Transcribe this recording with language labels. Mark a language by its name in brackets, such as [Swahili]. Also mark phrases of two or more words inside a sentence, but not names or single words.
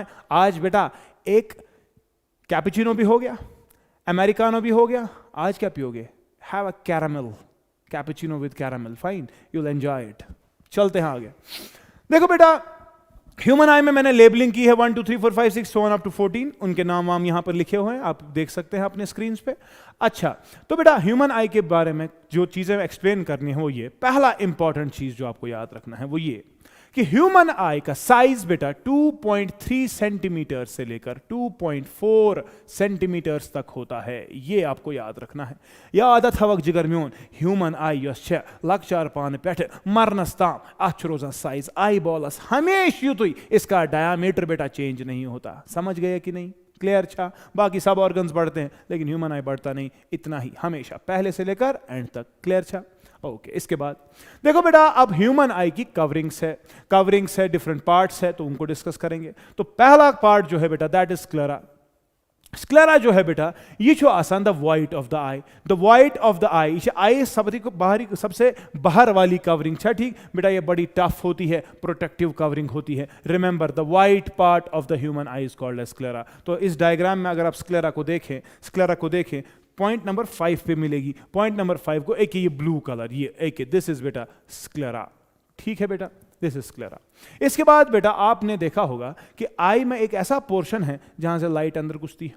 [Hindi] आज बेटा एक कैपुचिनो भी हो गया, अमेरिकानो भी हो गया, आज क्या पियोगे? [English] Have a caramel, cappuccino with caramel, fine, you will enjoy it. [Hindi] चलते हैं आगे। देखो बेटा [English] human eye [Hindi] में मैंने लेबलिंग की है 1 2 3 4 5 6 [English] so on up to 14। [Hindi] उनके नाम वाम यहां पर लिखे हुए हैं, आप देख सकते हैं अपने स्क्रीन पे। अच्छा, तो बेटा [English] human eye [Hindi] के बारे में जो चीजें एक्सप्लेन करनी है वो ये, पहला इंपॉर्टेंट चीज जो आपको याद रखना है वो ये कि [English] human eye [Hindi] का साइज बेटा 2.3 सेंटीमीटर से लेकर 2.4 सेंटीमीटर तक होता है। ये आपको याद रखना है। [Kashmiri] याद थवक जिगर म्योन [English] human eye [Kashmiri] यस लक्चार पान पे मरनस ताम अथ रोजान साइज आई बॉलस हमेश युतुई, [Hindi] इसका डायामीटर बेटा चेंज नहीं होता। समझ गए कि नहीं? क्लियर छा? बाकी सब ऑर्गन्स बढ़ते हैं लेकिन [English] human eye [Hindi] बढ़ता नहीं, इतना ही हमेशा पहले से लेकर एंड तक। [Kashmiri] क्लियर छा? [Hindi] ओके, इसके बाद देखो बेटा अब [English] human eye [Hindi] की कवरिंग्स है, [English] different parts [Hindi] है, तो उनको डिस्कस करेंगे। तो पहला पार्ट जो है बेटा [English] that is sclera. [Hindi] स्क्लेरा जो है बेटा ये जो आसान [English] the white of the eye, the white of the eye, [Hindi] ये आई सबसे बाहर वाली कवरिंग है। ठीक बेटा, ये बड़ी टफ होती है, [English] protective covering [Hindi] होती है। [English] Remember the white part of the human eye is called as sclera. [Hindi] तो इस डायग्राम में अगर आप स्क्लेरा को देखें [English] point number 5 [Hindi] पे मिलेगी। [English] point number 5 [Hindi] को एक ये [English] blue colour, [Hindi] ये एक [English] this is [Hindi] बेटा स्क्लेरा। ठीक है बेटा, [English] this is sclera. [Hindi] इसके बाद बेटा आपने देखा होगा कि आई में एक ऐसा पोर्शन है जहां से लाइट अंदर घुसती है।